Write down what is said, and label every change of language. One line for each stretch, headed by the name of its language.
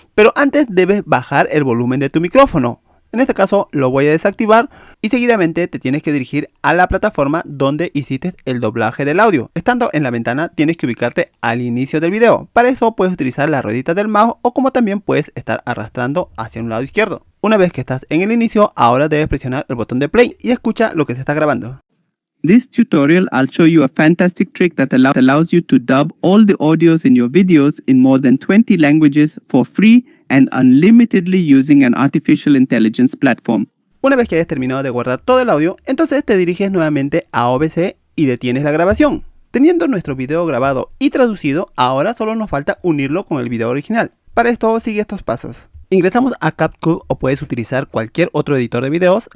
Spanish: Pero antes debes bajar el volumen de tu micrófono. En este caso lo voy a desactivar y seguidamente te tienes que dirigir a la plataforma donde hiciste el doblaje del audio. Estando en la ventana tienes que ubicarte al inicio del video. Para eso puedes utilizar la ruedita del mouse o como también puedes estar arrastrando hacia un lado izquierdo. Una vez que estás en el inicio, ahora debes presionar el botón de play y escucha lo que se está grabando.
English: This tutorial, I'll show you a fantastic trick that allows you to dub all the audios in your videos in more than 20 languages for free and unlimitedly using an artificial intelligence platform.
Spanish: Una vez que hayas terminado de guardar todo el audio, entonces te diriges nuevamente a OBS y detienes la grabación. Teniendo nuestro video grabado y traducido, ahora solo nos falta unirlo con el video original. Para esto sigue estos pasos. Ingresamos a CapCut o puedes utilizar cualquier otro editor de videos.